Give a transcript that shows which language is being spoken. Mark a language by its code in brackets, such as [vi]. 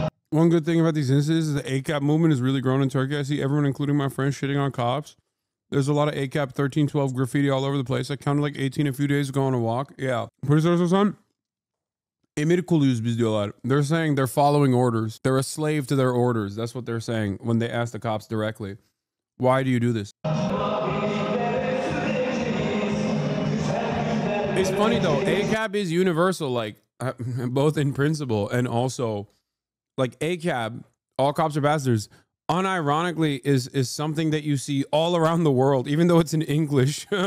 [en] One good thing about these incidents is the ACAP movement has really grown in Turkey. I see everyone, including my friends, shitting on cops. There's a lot of ACAP 1312 graffiti all over the place. I counted like 18 a few days ago on a walk. Yeah. [tr] Polis arasından emir kuluyuz biz diyorlar. [en] They're saying they're following orders. They're a slave to their orders. That's what they're saying when they ask the cops directly. Why do you do this? It's funny though. ACAB is universal, like both in principle and also like ACAB, all cops are bastards, unironically is something that you see all around the world, even though it's in English.